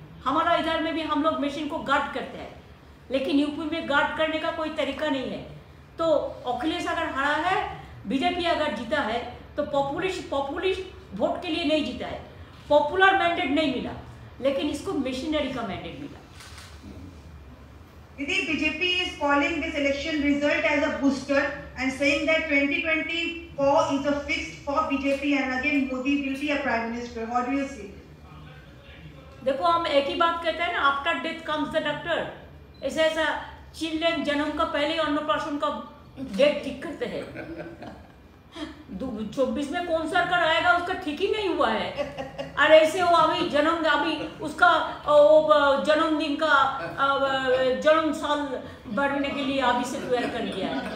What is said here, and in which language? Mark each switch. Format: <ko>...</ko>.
<hi>हमारा इधर में भी हम लोग मशीन को गार्ड करते हैं, लेकिन यूपी में गार्ड करने का कोई तरीका नहीं है। तो अखिलेश अगर हारा है, बीजेपी अगर जीता है, तो पॉपुलिस्ट वोट के लिए नहीं जीता है, पॉपुलर मैंडेट नहीं मिला, लेकिन इसको मशीनरी का मैंडेट मिला।</hi> <en>Didi, BJP is calling this election result as a booster and saying that 2024 is a fixed for BJP and again Modi will be a prime minister. How do you see it?</en> <hi>देखो, हम एक ही बात कहते हैं ना, after death comes the doctor. ऐसा children जन्म का पहले अन्नप्राशन का डेट ठीक करते हैं। 24 में कौन सरकार आएगा उसका ठीक ही नहीं हुआ है, और ऐसे वो अभी उसका जन्मदिन का जन्म साल बढ़ने के लिए अभी से तैयार कर दिया है।</hi>